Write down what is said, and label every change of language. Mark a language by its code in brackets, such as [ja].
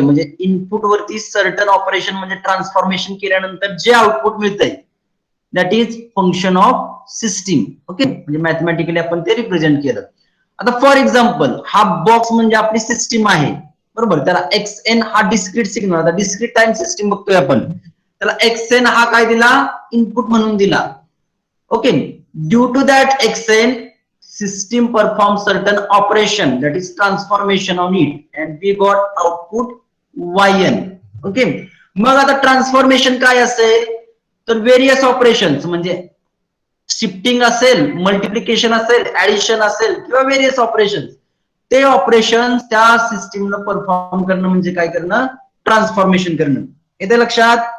[mr] म्हणजे इनपुट वरती certain operation म्हणजे ट्रान्सफॉर्मेशन केल्यानंतर जे आउटपुट मिळतंय [en] That is function of system. [mr] Okay, म्हणजे मॅथमॅटिकली आपण ते रिप्रेझेंट केलं. आता फॉर एक्झाम्पल हा बॉक्स म्हणजे आपली सिस्टीम आहे. बरोबर, त्याला xn हा डिस्क्रीट सिग्नल, आता डिस्क्रीट टाइम सिस्टीम बघतोय आपण, त्याला xn हा काय दिला, इनपुट म्हणून दिला. [en] Okay, due to that xn system performs certain operation that is transformation on it and we got output yn. [mr] Okay, मग आता ट्रान्सफॉर्मेशन काय असेल तर व्हेरियस ऑपरेशन्स म्हणजे शिफ्टिंग असेल, मल्टिप्लिकेशन असेल, ऍडिशन असेल किंवा व्हेरियस ऑपरेशन, ते ऑपरेशन त्या सिस्टीमला परफॉर्म करणं म्हणजे काय करणं, ट्रान्सफॉर्मेशन करणं. येते लक्षात?